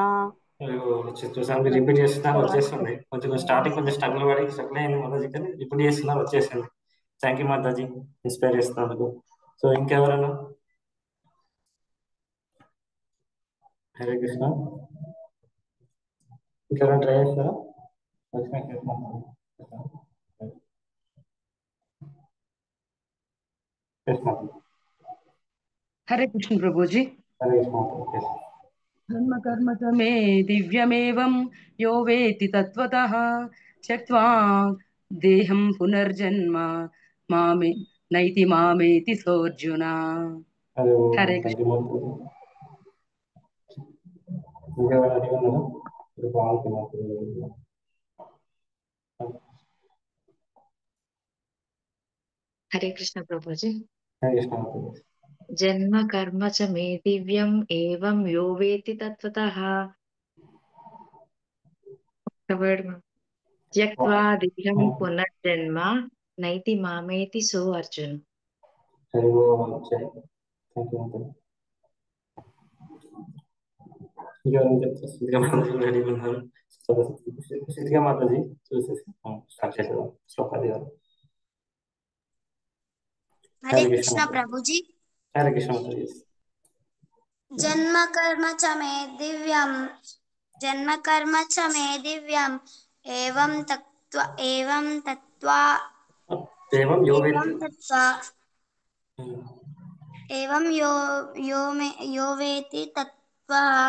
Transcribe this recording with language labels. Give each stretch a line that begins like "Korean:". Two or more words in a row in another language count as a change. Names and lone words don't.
Telugu: చూసాను, మీరు రిపీట్ చేస్తున్నారు, వచ్చేస్తుంది. కొంచెం స్టార్టింగ్ కొంచెం స్ట్రగుల్ అయింది మాతాజీ, కానీ రిపీట్ చేస్తున్నారు, వచ్చేసింది.
English: thank you
Telugu: మాతాజీ, ఇన్స్పైర్ చేస్తున్నందుకు. సో ఇంకెవరన్నా? హరే కృష్ణ. ఇంకెవరైనా ట్రై చేస్తారా?
Hindi: हरे कृष्ण प्रभु जी। हरे कृष्ण.
Sanskrit: जन्म कर्म च मे दिव्यमेवं यो वेत्ति तत्त्वतः त्यक्त्वा देहं पुनर्जन्म मामे नैति मामेति सोऽर्जुन।
Hindi: हरे कृष्ण.
Telugu: హరే కృష్ణ ప్రభుజీ.
Hindi: हरे कृष्ण.
Sanskrit: जन्म कर्म च मे दिव्यं एवं यो वेत्ति तत्त्वतः त्यक्त्वा देहं पुनर्जन्म नैति मामेति सो अर्जुन.
Hindi: हरि ओम.
English: thank you
Hindi: माताजी.
Telugu: ఇంకెవరైనా చెప్తారు? సిద్ధిగా మాతాజీ రెడీ ఉన్నారు. సిద్ధిగా మాతాజీ చూసేసి స్టార్ట్ చేసేదాం శ్లోకాది గారు.
Hindi: हरे कृष्ण प्रभुजी। हरे कृष्ण माताजी.
Sanskrit: जन्म कर्म च मे दिव्यम एवं तत्त्वा एवं यो वेत्ति एवं यो वेति तत्त्वा